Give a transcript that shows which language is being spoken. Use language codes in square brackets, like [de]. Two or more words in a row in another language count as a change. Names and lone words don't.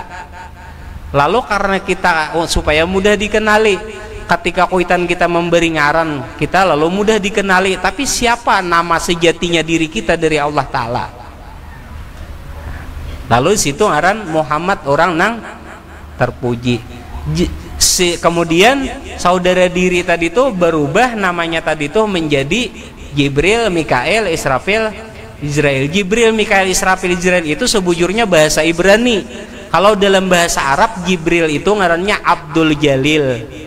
[id] Lalu karena kita supaya mudah dikenali, ketika kuitan kita memberi ngaran kita lalu mudah dikenali. Tapi siapa nama sejatinya diri kita dari Allah Ta'ala? [bjn] Lalu situ ngaran Muhammad, orang nang terpuji. [id] Kemudian saudara diri tadi tuh berubah namanya tadi tuh menjadi Jibril, Mikael, Israfil, Israel. [bjn] Jibril, Mikael, Israfil, Israel itu sebujurnya bahasa Ibrani. [id] Kalau dalam bahasa Arab Jibril itu ngarannya Abdul Jalil.